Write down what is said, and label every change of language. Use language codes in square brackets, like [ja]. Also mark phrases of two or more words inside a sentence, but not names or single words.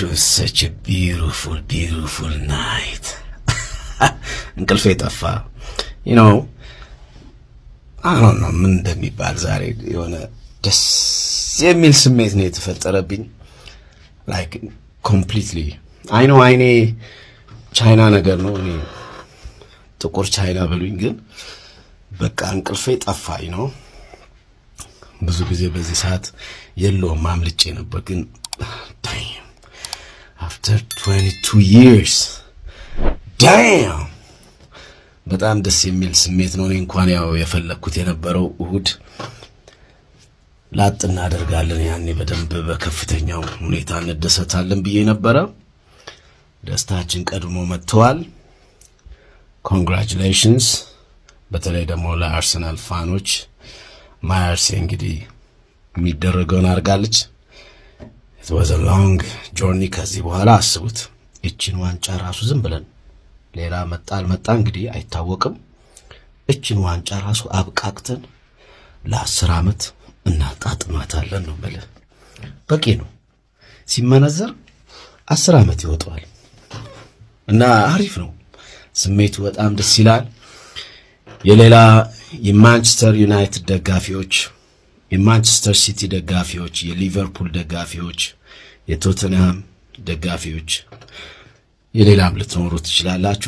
[en] such a beautiful night [am] እንቅልፌ ጠፋ። አሁን ነው ምን እንደሚባል ዛሬ የሆነ ደስ የሚል ስሜት ነው የተፈጠረብኝ። [en] like completely [am] አይኔ ቻይና ነገር ነው። እኔ ጥቁር ቻይና በሉኝ፣ ግን በቃ እንቅልፌ ጠፋኝ ነው። ብዙ ጊዜ በዚህ ሰዓት የለውም ማምልጬ ነበር፣ ግን [en] damn after 22 years damn [am] በጣም ደስ የሚል ስሜት ነው። እኔ እንኳን ያው የፈለኩት የነበረው እሁድ ላጥ እናደርጋለን፣ ያኔ በደንብ በከፍተኛው ሁኔታ እንደሰታለን ብዬ ነበረ። ደስታችን ቀድሞ መጥቷል። ኮንግራቹሌሽንስ። በተለይ ደግሞ ለአርሰናል ፋኖች ማርሴ እንግዲህ የሚደረገውን አድርጋለች። [en] it was a long journey። [am] ከዚህ በኋላ አስቡት እቺን ዋንጫ ራሱ ዝም ብለን ሌላ መጣ እንግዲህ አይታወቅም። እቺን ዋንጫ ራሱ አብቃቅተን ለ10 ዓመት እናጣጥማታለን ነው ማለት በቂ ነው። ሲመነዘር 10 ዓመት ይወጣዋል እና አሪፍ ነው። ስሜቱ በጣም ደስ ይላል። የሌላ የማንቸስተር ዩናይትድ ደጋፊዎች፣ የማንቸስተር ሲቲ ደጋፊዎች፣ የሊቨርፑል ደጋፊዎች፣ የቶተንሃም ደጋፊዎች፣ የሌላም ልትኖሩ ትችላላችሁ።